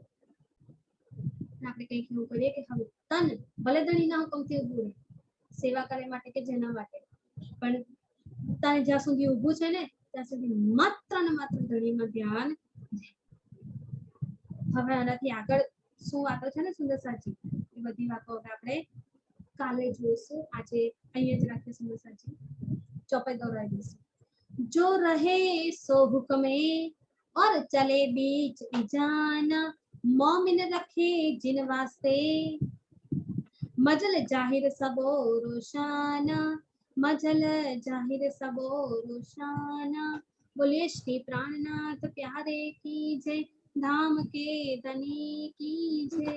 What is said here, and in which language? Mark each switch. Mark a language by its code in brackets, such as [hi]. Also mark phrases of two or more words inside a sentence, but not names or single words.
[gu] આપણે કંઈક એવું કરીએ કે હવે તન ભલે ધણીના હુકમથી ઊભું રહે, સેવા કરવા માટે કે જેના માટે, પણ તન જ્યાં સુધી ઊભું છે ને ત્યાં સુધી માત્ર ને માત્ર ધણીમાં ધ્યાન. હવે આનાથી આગળ શું વાતો છે ને સુંદર સાચી, એ બધી વાતો હવે આપણે કાલે જોઈશું. આજે અહીંયા જ રાખીએ સુંદર સાચી, ચોપાઈ દોરાઈ દઈશું. [hi] जो रहे सो हुकमे और चले बीच ईजान, मोमिन रखे जिन वास्ते मजल जाहिर सबो रोशान, मजल जाहिर सबो रोशान. बोलिए श्री प्राणनाथ प्यारे की जय, धाम के धनी की जय.